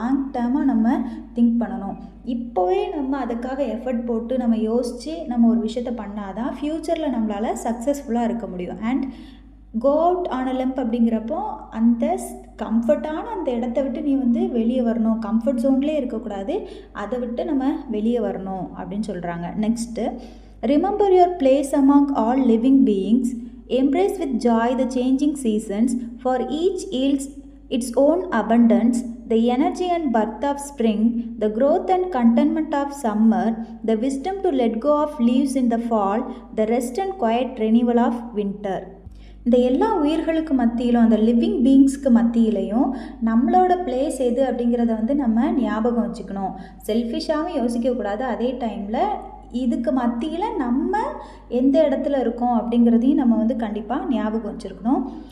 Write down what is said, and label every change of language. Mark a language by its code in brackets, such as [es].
[ta] Long டேர்மாக நம்ம think பண்ணணும். இப்போவே நம்ம அதுக்காக எஃபர்ட் போட்டு நம்ம யோசித்து நம்ம ஒரு விஷயத்தை பண்ணால் தான் ஃப்யூச்சரில் நம்மளால் சக்ஸஸ்ஃபுல்லாக இருக்க முடியும். [en] and go out on a limb [ta] அப்படிங்கிறப்போ அந்த கம்ஃபர்ட்டான அந்த இடத்த விட்டு நீ வெளியே வரணும். கம்ஃபர்ட் ஜோன்லேயே இருக்கக்கூடாது, அதை விட்டு நம்ம வெளியே வரணும் அப்படின்னு சொல்கிறாங்க. [en] Next, remember your place among all living beings, embrace with joy the changing seasons, for each yields its own abundance, the energy and birth of spring, the growth and contentment of summer, the wisdom to let go of leaves in the fall, the rest and quiet renewal of winter. [ta] இந்த எல்லா உயிர்களுக்கு மத்தியிலும், அந்த living பீயிங்ஸ்க்கு மத்தியிலையும் நம்மளோட place எது அப்படிங்கிறத நம்ம ஞாபகம் வச்சுக்கணும். செல்ஃபிஷாகவும் யோசிக்கக்கூடாது. அதே டைமில் இதுக்கு மத்தியில் நம்ம எந்த இடத்துல இருக்கோம் அப்படிங்கிறதையும் நம்ம கண்டிப்பாக ஞாபகம் வச்சுருக்கணும்.